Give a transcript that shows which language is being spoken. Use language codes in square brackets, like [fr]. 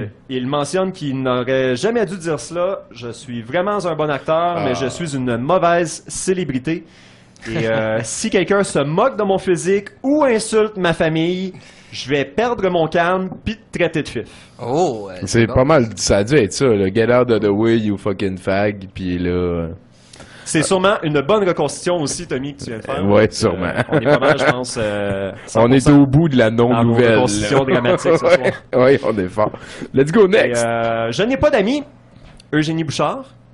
[fr] Il mentionne qu'il n'aurait jamais dû dire cela. Je suis vraiment un bon acteur, mais je suis une mauvaise célébrité. Et si quelqu'un se moque de mon physique ou insulte ma famille, je vais perdre mon calme puis te traiter de fif. Oh, c'est pas mal. Ça a dû être ça, là. [en] Get out of the way, you fucking fag. [fr] Puis là... C'est sûrement une bonne reconstitution aussi, Tommy, que tu viens de faire. Oui, sûrement. On est pas mal, je pense. On est au bout de la non-nouvelle. Dans nos reconstitutions dramatiques ce soir. Oui, on est fort. [en] Let's go next. [fr] Je n'ai pas d'amis. Eugénie Bouchard.